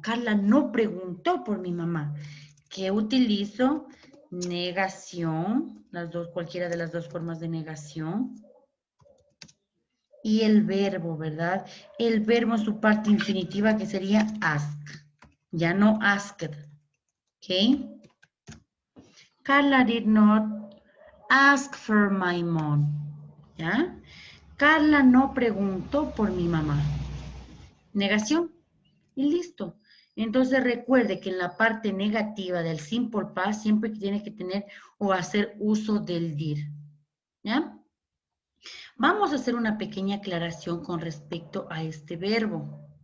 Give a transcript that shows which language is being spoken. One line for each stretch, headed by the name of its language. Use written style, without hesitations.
Spanish: Carla no preguntó por mi mamá. ¿Qué utilizo? Negación, las dos, cualquiera de las dos formas de negación. Y el verbo, ¿verdad? El verbo en su parte infinitiva que sería ask. Ya no asked. ¿Ok?
English: Carla did not ask for my mom.
Spanish: ¿Ya? Carla no preguntó por mi mamá. Negación. Y listo. Entonces recuerde que en la parte negativa del simple past siempre tiene que tener o hacer uso del dir. ¿Ya? Vamos a hacer una pequeña aclaración con respecto a este verbo.